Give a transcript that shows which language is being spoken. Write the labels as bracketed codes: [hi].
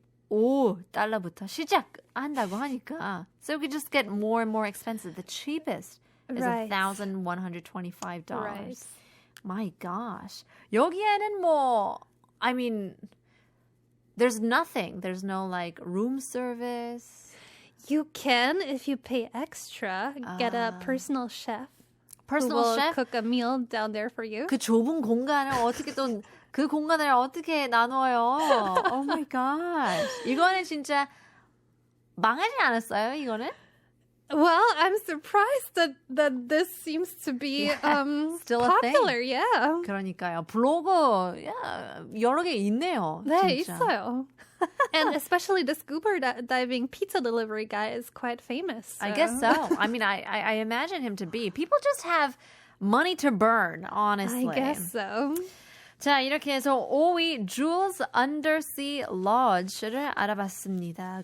[ko] $1,125부터 시작한다고 하니까. [en] So we could just get more and more expensive. The cheapest is Right. $1,125. Right. My gosh. [ko] 여기에는 뭐, [en] I mean, there's nothing. There's no like room service. You can, if you pay extra, get a personal chef. Personal who will chef? cook a meal down there for you. [ko] 그 좁은 공간을 어떻게 또 그 공간을 어떻게 나눠요? [en] Oh my gosh. [ko] 이거는 진짜 망하지 않았어요, 이거는? [en] Well, I'm surprised that this seems to be Still a popular. thing. Yeah. [ko] 그러니까요. 블로그 여러 개 있네요. 네, 진짜. 있어요. [en] And especially the scuba diving pizza delivery guy is quite famous. I guess so. I mean, I imagine him to be. People just have money to burn, honestly. I guess so. [ko] 자, 이렇게 해서 5위 Jules Undersea Lodge를 알아봤습니다.